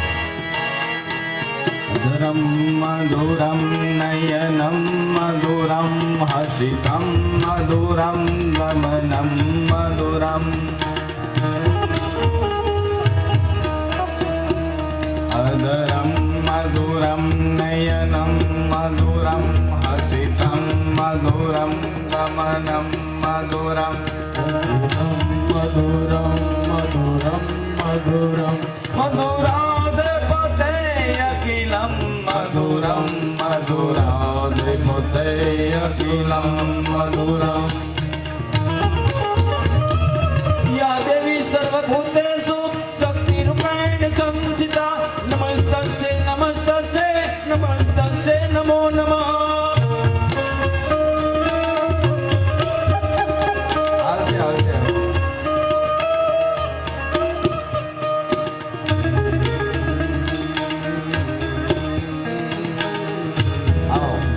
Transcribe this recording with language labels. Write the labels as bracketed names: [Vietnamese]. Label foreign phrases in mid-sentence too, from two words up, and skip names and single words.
[Sanskrit] મધુરમ મધુરમ નયનમ મધુરમ હસિતમ મધુરમ ગમનમ મધુરમ અધરમ મધુરમ નયનમ મધુરમ હસિતમ મધુરમ ગમનમ મધુરમ મધુરમ મધુરમ મધુરમ મધુરાધિપતે અખિલમ મધુરમ મધુરાધિપતે અખિલમ મધુરમ. या देवी सर्वभूतेषु शक्तिरूपेण संस्थिता नमस्तस्यै नमस्तस्यै नमस्तस्यै नमो नमः. [Gujarati] આવશે આવશે. આવો.